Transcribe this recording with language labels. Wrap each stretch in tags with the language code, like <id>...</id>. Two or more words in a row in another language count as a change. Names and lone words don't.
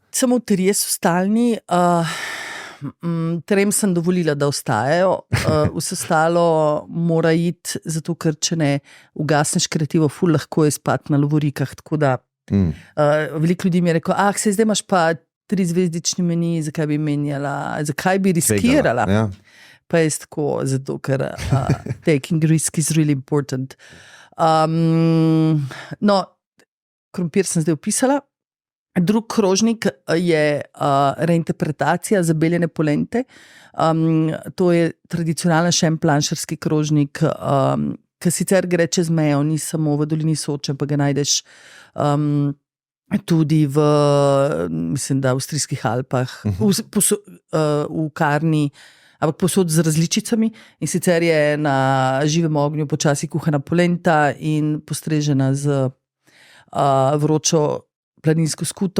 <sl>Samo 3 so stalni, 3 sem dovolila, da ostajajo, vse ostalo mora iti, zato ker če ne ugasneš kreativo, ful lahko je spati na lovorikah, tako da veliko ljudi mi je rekel, se zdaj imaš pa 3-zvezdični meni, zakaj bi menjala, zakaj bi riskirala? Ja. Pa je tako, zato ker</sl> <en>taking risk is really important.</en> <sl>Krompir sem zdaj opisala. Drug krožnik je reinterpretacija zabeljene polente. To je tradicionalen šemplanšarski krožnik, ki sicer gre čez mejo, ni samo v dolini Soče, pa ga najdeš tudi v, mislim, da v avstrijskih Alpah, v Karni, ampak posod z različicami, in sicer je na živem ognju počasi kuhana polenta in postrežena z vročo planinsko skuto.</sl>